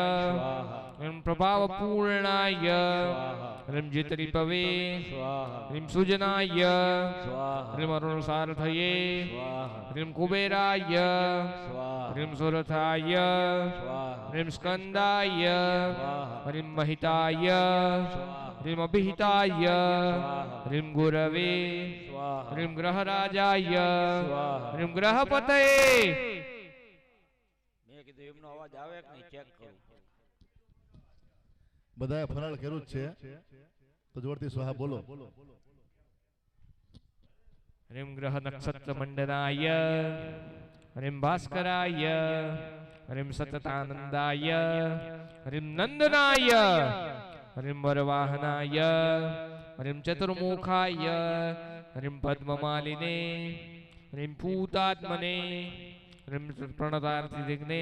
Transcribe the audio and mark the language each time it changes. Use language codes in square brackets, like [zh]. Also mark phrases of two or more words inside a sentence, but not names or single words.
[sa] હરિમ પ્રભાવપૂર્ણાય હરિમ જીતરિપવે હરિમ સુજનાય હરિમ અરુણસારથયે હરિમ કુબેરાય હરિમ સુરથાય હરિમ સ્કંદાય હરિમ महिताय हरिम अभिहिताय हरिम गुरवे हरिम ग्रहराजाय हरिम ग्रहपतये [gu] મેં કીધું એમનો અવાજ આવે કે નહીં ચેક કરું. બધાએ ફરાળ કર્યું જ છે તો જોરથી સ્વાહા બોલો. [sa] हरिम ग्रह नक्षत्र मंडनाय हरिम भास्कराय हरिम सततानंदाय हरिम नंदनाय हरिम वरवाहनाय हरिम चतुर्मुखाय हरिम पद्ममालिने हरिम पूतात्मने हरिम प्रणतार्थिदिग्ने